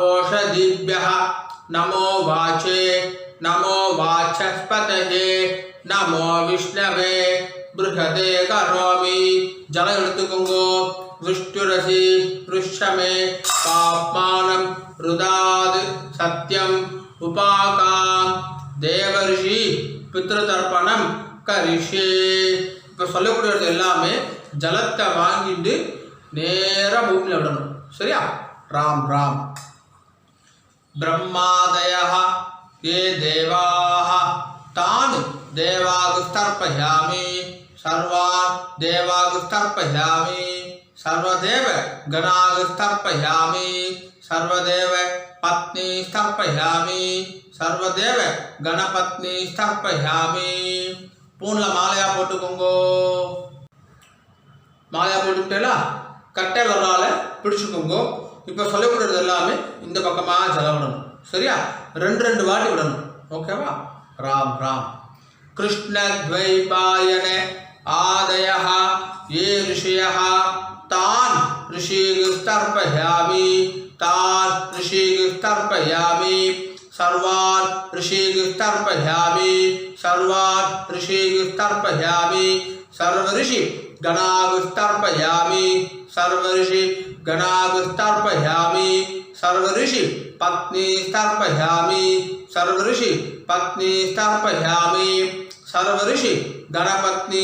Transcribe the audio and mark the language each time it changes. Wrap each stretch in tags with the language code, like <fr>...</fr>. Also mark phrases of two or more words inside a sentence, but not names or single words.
<sa>ओषधिभ्यः नमो वाचे नमो वाचस्पतये नमो विष्णवे बृहदे करोमि जल ऋतुकुंगो विष्णुरसि वृषमे पाप्मानं रुदाद सत्यम उपाकाम देवर्षि पितृतर्पणम करिष्ये</sa> <ta>இப்போ சொல்லக்கூடியது எல்லாமே ஜலத்தை வாங்கிட்டு நேரா பூமியில விடணும் சரியா ராம் ராம்</ta> <sa>ब्रह्मादयः ये देवाः तान् देवागुस्तर्पयामि सर्वान् देवागुस्तर्पयामि सर्वदेव गणागुस्तर्पयामि सर्वदेव पत्नी स्थर्पयामि सर्वदेव गणपत्नी स्थर्पयामि</sa> <ta>பூன்ல மாலையா போட்டுக்கோங்கோ மாலையா போட்டுக்கிட்டேல கட்டை விரலால பிடிச்சுக்கோங்கோ இப்போ சொல்லக்கூடியது எல்லாமே இந்த பக்கமா ஜலம் விடணும் சரியா ரெண்டு வாட்டி விடணும் ஓகேவா ராம் ராம்</ta> <sa>कृष्ण द्वैपायन आदयः ये ऋषयः तान् ऋषिस्तर्पयामि तान् ऋषिस्तर्पयामि सर्वान् ऋषिस्तर्पयामि सर्वान् ऋषिस्तर्पयामि सर्वऋषि गणागुस्तर्पयामि सर्वऋषि गणागुस्तर्पयामि सर्वऋषि पत्नी स्थर्पयामि सर्वऋषि पत्नी स्थर्पयामि सर्वऋषि गणपत्नी</sa>